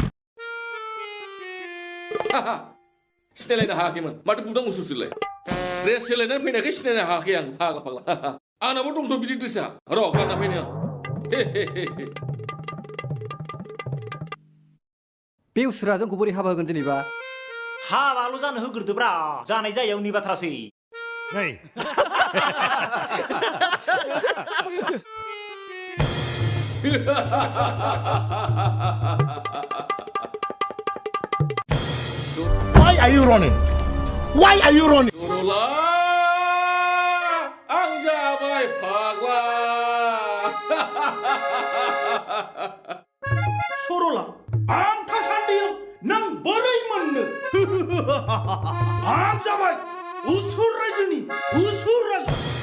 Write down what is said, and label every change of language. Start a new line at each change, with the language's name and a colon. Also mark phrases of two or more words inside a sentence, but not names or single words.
Bodo: सिनायलायनो हायाखैमोन माथो बुदां उसुरसोलाय ड्रेस सोलायनानै फैनायखाय सिनायनो हायाखै आं फाग्ला फाग्ला आंनाबो दंथ' बिदि ड्रेसा र' गानना फैनो आं बे उसुरा जोंखौ बोरै हाबा होगोन जेनेबा हाबाल' जानो होग्रोदोब्रा जानाय जायैयाव नि बाथ्रासै
English: Why are you running? Why are you running?
Bodo: Sorola आं जाबाय फाग्ला सरला आं थासान्दियाव नों बोरै मोननो आं जाबाय उसुर रायजोनि उसुर राजा